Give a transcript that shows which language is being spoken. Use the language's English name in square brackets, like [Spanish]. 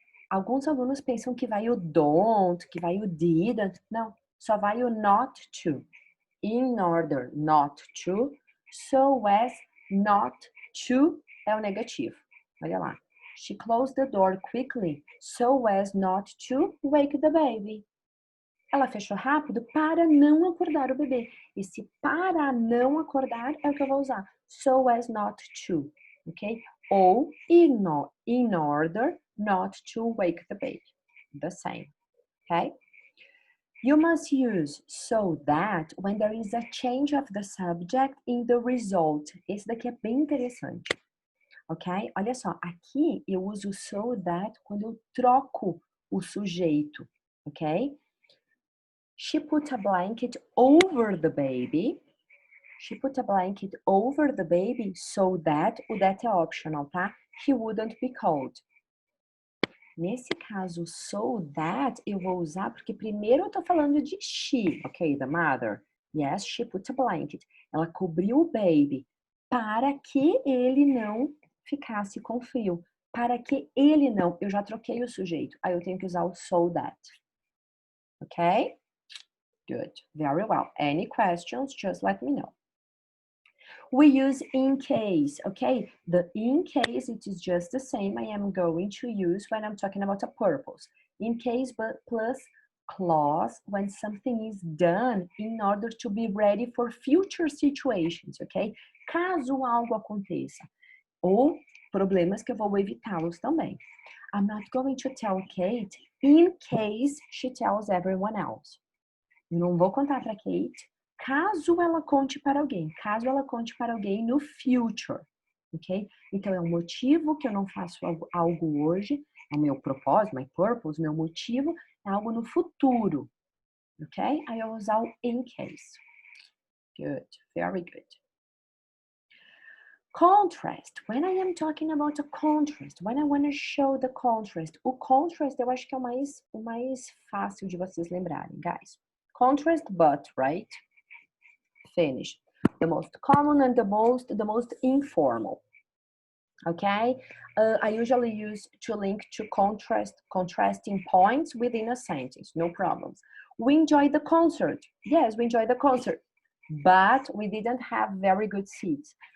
[Portuguese] Alguns alunos pensam que vai o don't, que vai o didn't. Não, só vai o not to. In order not to, so as not to é o negativo. Olha lá. [English] She closed the door quickly so as not to wake the baby. [Portuguese] Ela fechou rápido para não acordar o bebê. Esse para não acordar é o que eu vou usar. [English] So as not to, ok? Ou in order not to wake the baby. The same, ok? You must use so that when there is a change of the subject in the result. [Portuguese] Esse daqui é bem interessante, ok? Olha só, aqui eu uso so that quando eu troco o sujeito, ok? [English] She put a blanket over the baby. She put a blanket over the baby so that, o that é optional, tá? He wouldn't be cold. [Portuguese] Nesse caso, so that, eu vou usar porque primeiro eu tô falando de she, ok? [English] The mother. Yes, she put a blanket. [Portuguese] Ela cobriu o baby para que ele não ficasse com frio. Para que ele não, eu já troquei o sujeito. Aí eu tenho que usar o so that. Ok? [English] Good. Very well. Any questions, just let me know. We use in case, okay? The in case, it is just the same I am going to use when I'm talking about a purpose. In case, but plus clause when something is done in order to be ready for future situations, okay? [Portuguese] Caso algo aconteça. Ou problemas que eu vou evitá-los também. [English] I'm not going to tell Kate in case she tells everyone else. [Portuguese] Não vou contar para Kate caso ela conte para alguém. Caso ela conte para alguém no future, ok? Então, é um motivo que eu não faço algo hoje. É o meu propósito, my purpose, meu motivo é algo no futuro, ok? Aí eu vou usar o in case. [English] Good, very good. Contrast. When I am talking about a contrast, when I want to show the contrast, [Portuguese] o contrast eu acho que é o mais fácil de vocês lembrarem, [English] guys. Contrast, but, right? Finish. The most common and the most informal. Okay? I usually use to link to contrasting points within a sentence. No problems. We enjoyed the concert. Yes, we enjoyed the concert. But we didn't have very good seats.